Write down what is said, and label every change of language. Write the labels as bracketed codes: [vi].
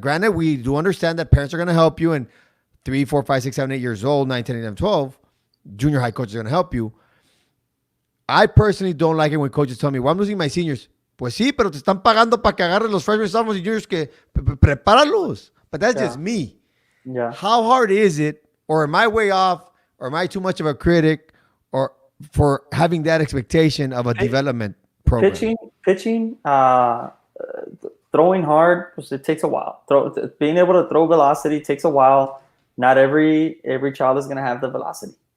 [en] Granted, we do understand that parents are going to help you, and 3, 4, 5, 6, 7, 8 years old, 9, 10, 11, 12, junior high coaches are going to help you. I personally don't like it when coaches tell me, well, I'm losing my seniors. [es] Pues sí, pero te están pagando para que agarres los freshmen, sophomores, y juniors que prepáralos. [en] But that's just Yeah. me. Yeah. How hard is it, or am I way off, or am I too much of a critic, or for having that expectation of a development program? Pitching, throwing hard, it takes a while. Being able to throw velocity takes a while. Not every child is going to have the velocity.